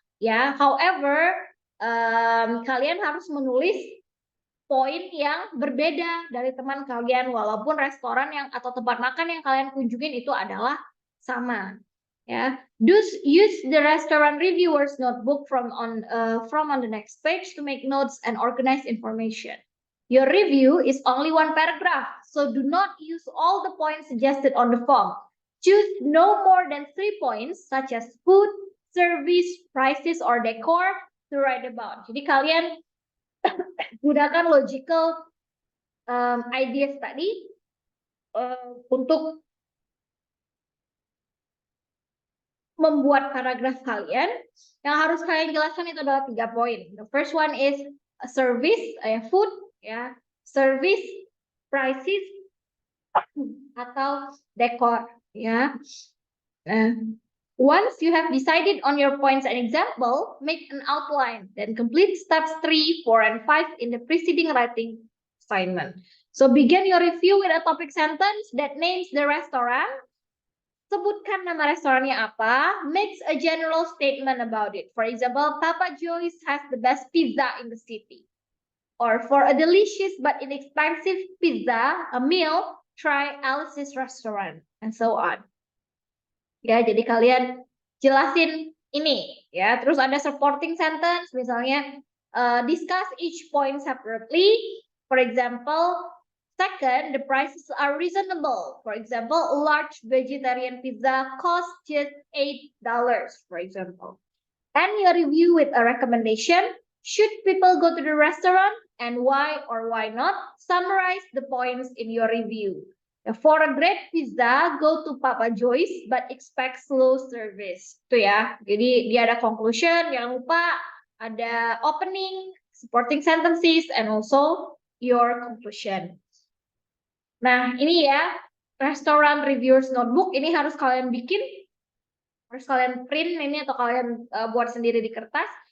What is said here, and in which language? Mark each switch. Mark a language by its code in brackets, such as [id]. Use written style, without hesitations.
[id] Ya, however, kalian harus menulis poin yang berbeda dari teman kalian, walaupun restoran yang atau tempat makan yang kalian kunjungin itu adalah sama, ya. [en] Use the restaurant reviewers notebook from on the next page to make notes and organize information. Your review is only 1 paragraph, so do not use all the points suggested on the form. Choose no more than 3 points such as food, service, prices, or decor to write about. [id] Jadi kalian gunakan logical ideas tadi untuk membuat paragraf kalian. Yang harus kalian jelaskan itu adalah 3 poin. [en] The first one is a service, food, ya, service, prices, atau decor, ya. Once you have decided on your points and example, make an outline, then complete steps 3, 4, and 5 in the preceding writing assignment. So begin your review with a topic sentence that names the restaurant. [id] Sebutkan nama restorannya apa. [en] Make a general statement about it. For example, Papa Joy's has the best pizza in the city. Or for a delicious but inexpensive pizza, a meal, try Alice's restaurant, and so on. [id] Ya, jadi kalian jelasin ini, ya. Terus ada [en] supporting sentence, [id] misalnya [en] discuss each point separately. For example, Second, the prices are reasonable. For example, a large vegetarian pizza costs just $8, for example. And your review with a recommendation. Should people go to the restaurant and why or why not? Summarize the points in your review. For a great pizza, go to Papa Joyce but expect slow service. [id] Itu ya. Jadi dia ada conclusion, jangan lupa ada opening, supporting sentences, [en] and also your conclusion. [id] Nah, ini ya, Restaurant Reviewers Notebook. Ini harus kalian bikin, harus kalian print ini atau kalian buat sendiri di kertas.